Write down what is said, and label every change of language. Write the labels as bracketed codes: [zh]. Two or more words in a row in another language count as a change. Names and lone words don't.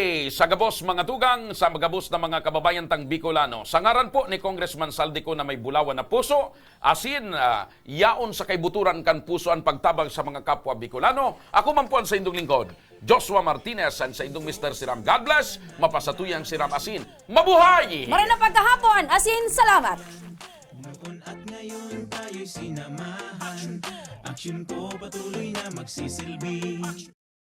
[bik] Sa gabos mga tugang, sa gabos na mga kababayan tang Bicolano. Sa ngaran po ni Congressman Saldico na may bulawan na puso, asin yaon sa kaibuturan kan puso ang pagtabang sa mga kapwa Bicolano. Ako man po ang sa indong lingkod, Joshua Martinez, and sa indong Mr. Siram. [en] God bless, [bik] mapasatuyang Siram Asin. Mabuhay! Maray na pagkahapon, asin, salamat! [tl] Noon at ngayon tayo'y sinamahan. Action ko patuloy na magsisilbi.